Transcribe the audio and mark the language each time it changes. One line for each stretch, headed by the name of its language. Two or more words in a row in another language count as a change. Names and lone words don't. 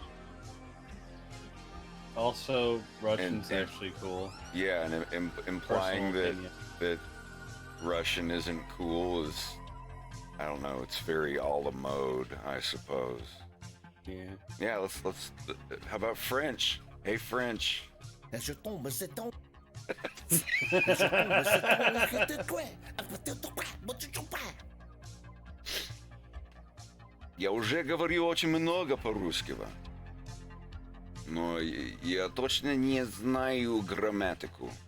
English: Also, Russian's And- actually cool. Yeah, and implying Personal that opinion. that Russian isn't cool is, I don't know. It's very
French: a la mode,
English: I suppose. Yeah. Yeah, let's. How about French? Hey, French.
French: Je tombe, je tombe. Je tombe, je tombe. Je te quoi?
Russian: Я уже говорю очень много по-русски, но я точно не знаю грамматику.